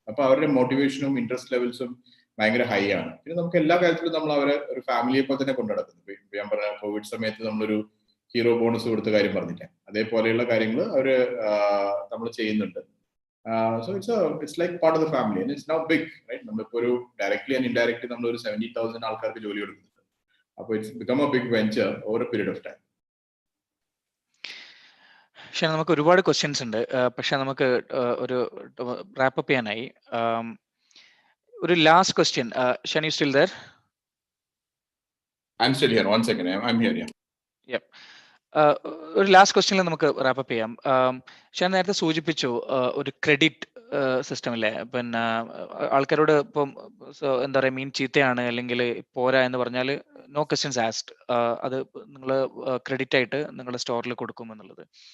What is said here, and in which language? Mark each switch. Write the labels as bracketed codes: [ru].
[ml] അപ്പൊ അവരുടെ മോട്ടിവേഷനും ഇൻട്രസ്റ്റ് ലെവൽസും ഭയങ്കര ഹൈ ആണ്. പിന്നെ നമുക്ക് എല്ലാ കാര്യത്തിലും നമ്മൾ അവരെ ഒരു ഫാമിലിയെ പോലെ തന്നെ കൊണ്ടു നടക്കുന്നു. ഞാൻ പറഞ്ഞ കോവിഡ് സമയത്ത് നമ്മളൊരു ഹീറോ ബോണസ് കൊടുത്ത കാര്യം പറഞ്ഞില്ലേ, അതേപോലെയുള്ള കാര്യങ്ങൾ അവര് നമ്മൾ ചെയ്യുന്നുണ്ട്. [en] So it's like part of the family and it's now big, right? [ml] നമ്മളിപ്പോ ഒരു [en] directly and indirectly [ml] നമ്മൾ ഒരു 70,000 ആൾക്കാർക്ക് ജോലി കൊടുക്കുന്നുണ്ട്. അപ്പോൾ [en] it's become a big venture over a period of time. [ml] പക്ഷെ നമുക്ക് ഒരുപാട് ക്വസ്റ്റ്യൻസ് ഉണ്ട്, പക്ഷെ നമുക്ക് ഒരു റാപ്പ് അപ്പ് ചെയ്യാനായി. ഒരു last question. Shaan, [en] You still there? I'm still here. One second. I'm here. Yeah. Yep. [ml] ഒരു ലാസ്റ്റ് ക്വസ്റ്റ്യനിൽ നമുക്ക് റാപ്പ് അപ്പ് ചെയ്യാം. ഷാൻ നേരത്തെ സൂചിപ്പിച്ചു ഒരു ക്രെഡിറ്റ് സിസ്റ്റം ഇല്ലേ, പിന്നെ ആൾക്കാരോട് ഇപ്പം എന്താ പറയുക, മീൻ ചീത്തയാണ് അല്ലെങ്കിൽ പോരാ എന്ന് പറഞ്ഞാൽ [en] no questions asked, [ml] അത് നിങ്ങൾ ക്രെഡിറ്റ് ആയിട്ട് നിങ്ങളുടെ സ്റ്റോറിൽ കൊടുക്കും എന്നുള്ളത്.